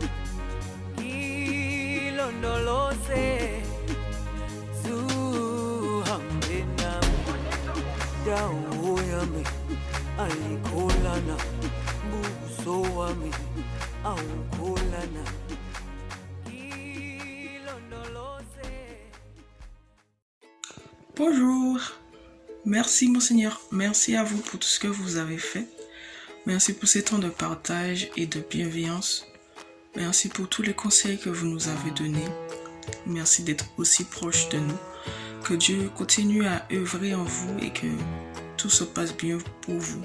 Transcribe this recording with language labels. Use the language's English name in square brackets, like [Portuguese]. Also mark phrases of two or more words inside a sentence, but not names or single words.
[Zulu] Ilondoloze zuhambe nami, dawo yami ayikholana, buso wami awukholana. Ilondoloze. [French] Bonjour, merci Monseigneur, merci à vous pour tout ce que vous avez fait. Merci pour ces temps de partage et de bienveillance. Merci pour tous les conseils que vous nous avez donnés. Merci d'être aussi proche de nous. Que Dieu continue à œuvrer en vous et que tout se passe bien pour vous.